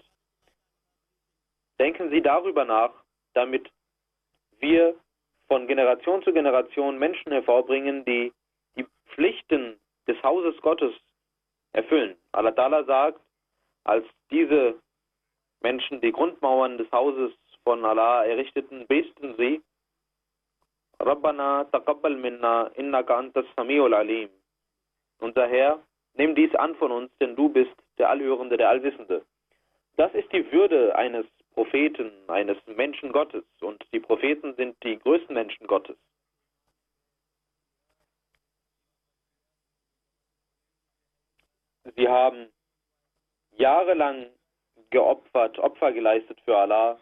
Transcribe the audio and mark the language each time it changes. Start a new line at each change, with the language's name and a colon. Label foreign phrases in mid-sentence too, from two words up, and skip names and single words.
German: Denken Sie darüber nach, damit wir von Generation zu Generation Menschen hervorbringen, die die Pflichten des Hauses Gottes erfüllen.
Arabic: الله تعالى
German: sagt, als diese Menschen die Grundmauern des Hauses von Allah errichteten, beteten sie,
Arabic: ربنا تقبل منا إنك أنت السميع العليم.
German: Unser Herr, nimm dies an von uns, denn du bist der Allhörende, der Allwissende. Das ist die Würde eines Propheten, eines Menschen Gottes. Und die Propheten sind die größten Menschen Gottes. Sie haben jahrelang geopfert, Opfer geleistet für Allah.